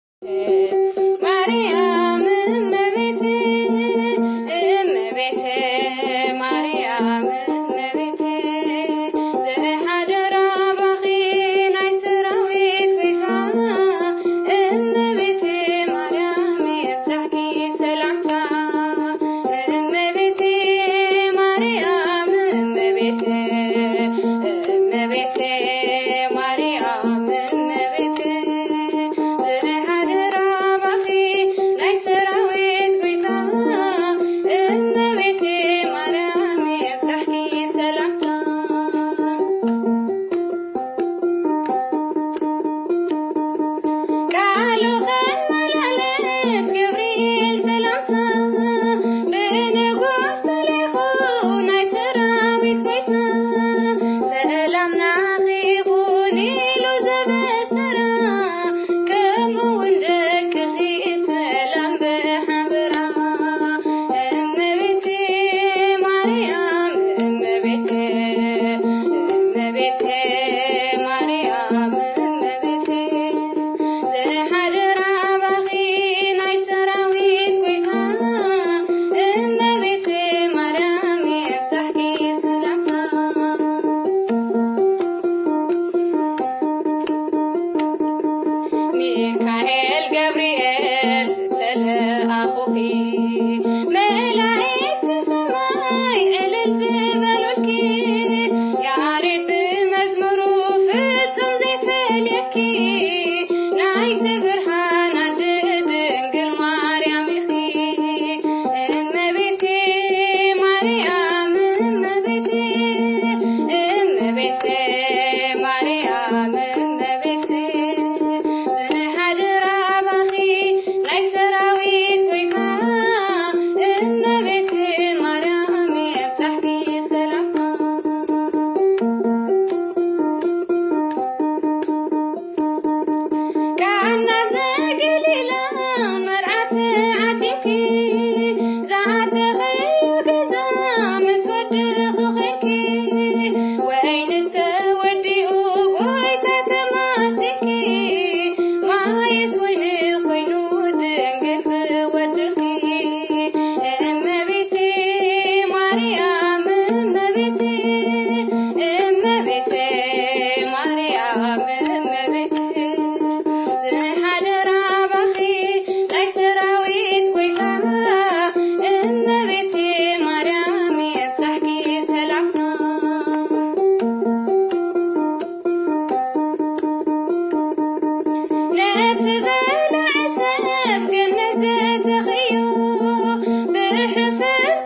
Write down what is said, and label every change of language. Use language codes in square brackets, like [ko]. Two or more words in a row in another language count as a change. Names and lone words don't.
[am] ማርያም እመቤቴ እመቤቴ ማርያም እመቤቴ [ti] ዘሐደራ ባኺ ናይ ሰራዊት ጌታ እመቤቴ ማርያም የብዛሕኪ ሰላምታ [am] እመቤቴ ማርያም እመቤቴ እመቤቴ ማርያም እመቤቴ [ti] ዘሐደራ ባኺ ናይ ሰራዊት ጌታ እመቤቴ ማርያም የብዛሕኪ ሰላምታ ቃሉ ኸመላለስ ገብርኤል ሰላምታ ብንጉስ ተልኢኹ ናይ ሰራዊት ጌታ ሰላም ናኺ ይኹን ኢሉ ዘበሰራ ከምኡውን ደቅኺ ሰላም ብሓበራ [am] እመቤቴ ማርያም እመቤቴ እመቤቴ ማርያም እመቤቴ [ti] ዘሐደራ ባኺ ናይ ሰራዊት ጌታ እመቤቴ ማርያም የብዛሕኪ ሰላምታ ሚካኤል ገብርኤል ዝተለኣኹኺ መላእክቲ ሰማይ ዕልል ዝበሉልኪ ያሬድ ብመዝሙሩ ፍጹም ዘይፈልየኪ ናይቲ ብርሃን ኣደ ድንግል ማርያም ኢኺ [am] እመቤቴ ማርያም እመቤቴ እመቤቴ ማርያም እመቤቴ [ti] ዘሐደራ ባኺ ናይ ሰራዊት ጌታ እመቤቴ ማርያም የብዛሕኪ ሰላምታ ቃና ዘገሊላ መርዓት ዓዲምኪ ዝኣተኸዮ ገዛ ምስ ወድኺ ኾንኪ ወይኒ ዝተወዲኡ ጎይታ ተማቲንኪ ማይስ ወይኒ ኾይኑ ድንግል ብወድኺ [am] እመቤቴ ማርያም እመቤቴ እመቤቴ ማርያም እመቤቴ [ti] ዘሐደራ ባኺ ናይ ሰራዊት ጌታ እመቤቴ ማርያም የብዛሕኪ ሰላምታ ነቲ በልዕ ሰብ ገነት ዘተኽዮ ብሕፍርቲ